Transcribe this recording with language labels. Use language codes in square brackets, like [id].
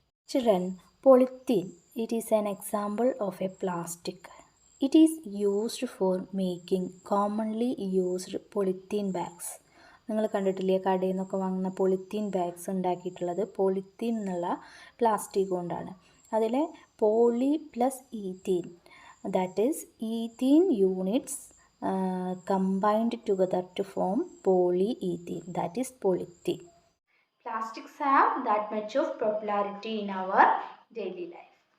[en] Children, polythene, it is an example of a plastic. It is used for making commonly used polythene bags. [ml] നിങ്ങൾ കണ്ടിട്ടില്ലേ കടയിൽ നിന്നൊക്കെ വാങ്ങുന്ന polythene bags ഉണ്ടാക്കിയിട്ടുള്ളത് polythene എന്നുള്ള പ്ലാസ്റ്റിക് കൊണ്ടാണ്. അതിലെ [en] Poly plus ethene, that is ethene units combined together to form polyethylene, that is polythene. Plastics have that much of popularity in our daily life.